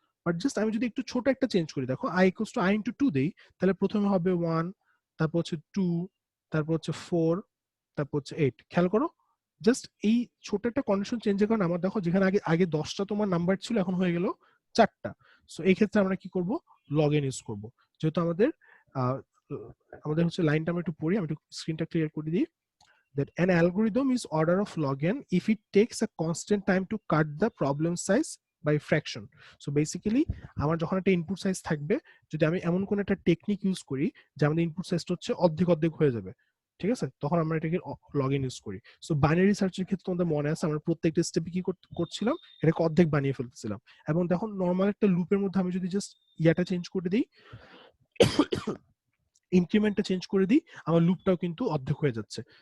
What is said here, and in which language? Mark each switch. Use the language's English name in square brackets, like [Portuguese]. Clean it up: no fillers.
[Bangla] But just আমি যদি একটু ছোট একটা চেঞ্জ করি, দেখো i equals to i into 2 দেই, তাহলে প্রথমে হবে 1, তারপর হচ্ছে 2, তারপর হচ্ছে 4, তারপর হচ্ছে 8। খেয়াল করো জাস্ট এই ছোট একটা কন্ডিশন চেঞ্জের কারণে আমার দেখো যেখানে আগে আগে 10টা তোমার নাম্বার ছিল এখন হয়ে গেল 4টা। সো এই ক্ষেত্রে আমরা কি করব, লগ ইন ইউজ করব। যেহেতু আমাদের হচ্ছে লাইনটা আমি একটু পড়ি, আমি একটু স্ক্রিনটা ক্লিয়ার করে দিই। [English] That an algorithm is order of log n if it takes a constant time to cut the problem size by fraction. So basically [Bangla] আমার যখন একটা ইনপুট সাইজ থাকবে, যদি আমি এমন কোন একটা টেকনিক ইউজ করি যে আমাদের ইনপুট সাইজটা হচ্ছে অর্ধেক অর্ধেক হয়ে যাবে, ঠিক আছে, তখন আমরা এটাকে লগ ইন ইউজ করি। সো বাইনারি সার্চের ক্ষেত্রে তোমাদের মনে আছে আমরা প্রত্যেকটা স্টেপে কি করছিলাম, এটাকে অর্ধেক বানিয়ে ফেলতেছিলাম। এবং দেখুন নর্মাল একটা লুপের মধ্যে আমি যদি জাস্ট ইয়াটা চেঞ্জ করে দিই, ইনক্রিমেন্টটা চেঞ্জ করে দিই, আমার লুপটাও কিন্তু অর্ধেক হয়ে যাচ্ছে।